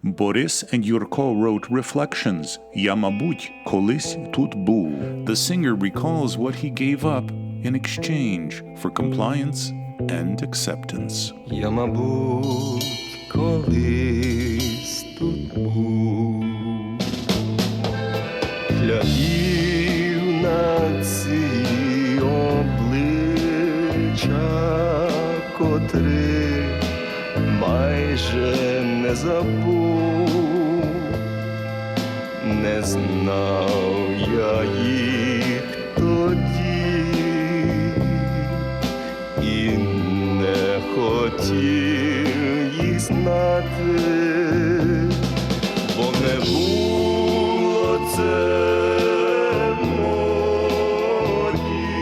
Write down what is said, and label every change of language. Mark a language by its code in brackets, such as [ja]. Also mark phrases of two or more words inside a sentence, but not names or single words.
[en] Boris and Yurko wrote Reflections, [uk] Я, мабуть, колись тут був. [en] The singer recalls what he gave up in exchange for compliance and acceptance. [uk] Я, мабуть, колись тут був для нації обличчя, котри майже не забув, не знав я їх тоді і не хотів їх знати, бо не було це в моді.